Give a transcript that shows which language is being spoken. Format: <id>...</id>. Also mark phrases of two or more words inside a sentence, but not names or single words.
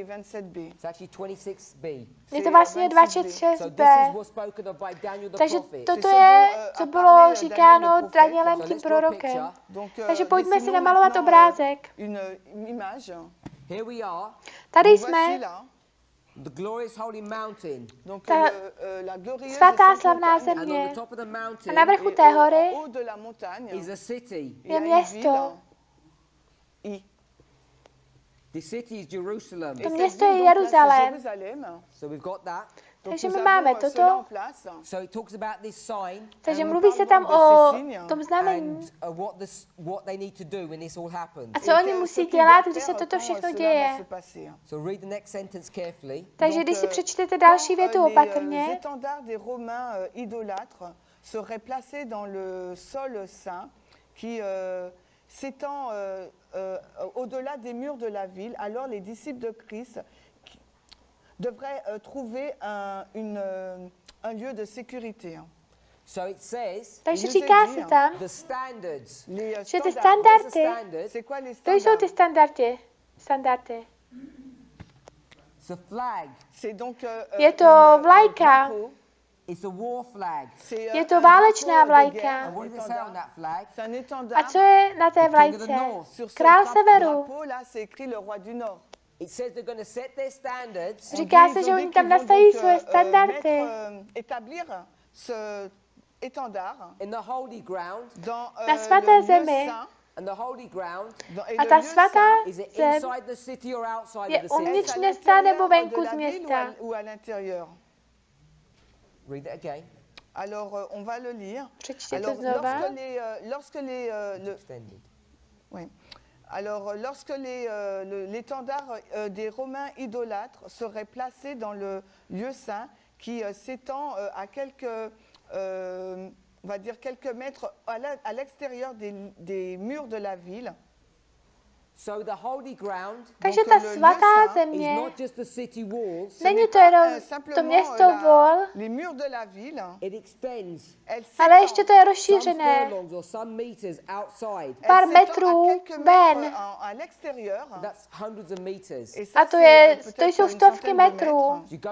<cs>Je to vlastně 26b. Takže toto je, co bylo říkáno Danielem tím prorokem. Takže pojďme si namalovat obrázek. Tady jsme.</cs> <en>The glorious holy mountain.</en> <cs>Ta svatá slavná země. A na vrchu té hory je město.</cs> <en>The city is Jerusalem.</en> <cs>To město je Jeruzalém.</cs> <en>So we've got that.</en> <cs>Takže my máme toto.</cs> <en>So it talks about this sign.</en> <cs>Takže mluví se tam o tom znamení.</cs> <en>What they need to do when this all happens.</en> <cs>A co oni musí dělat, když se toto všechno děje.</cs> <en>So read the next sentence carefully.</en> <cs>Takže když si přečtete další větu opatrně.</cs> <fr>Les étendards des Romains idolâtres seraient placés dans le sol saint qui s'étend au-delà des murs de la ville, alors les disciples de Christ devraient trouver un lieu de sécurité.</fr> <en>So it says,</en> <cs>takže říká se tam,</cs> <en>the standards,</en> <cs>že ty standardy, to jsou ty standardy.</cs> <en>The flag.</en> <cs>Je to vlajka.</cs> <en>It's a war flag.</en> <cs>Je to válečná vlajka. A co je na té vlajce? Král severu. Říká se, že oni tam nastaví svoje standardy. Na svaté zemi. A ta svatá zem je uvnitř města nebo venku z města.</cs> <en>Read it again.</en> <fr>Alors, on va le lire. Alors, lorsque l'étendard des Romains idolâtres serait placé dans le lieu saint qui s'étend à quelques, on va dire quelques mètres à l'extérieur des murs de la ville.</fr> <en>So the holy ground,</en> <cs>takže ta svatá země není to jenom to město vol, ale ještě to je rozšířené pár metrů ven. A to jsou stovky metrů.</cs>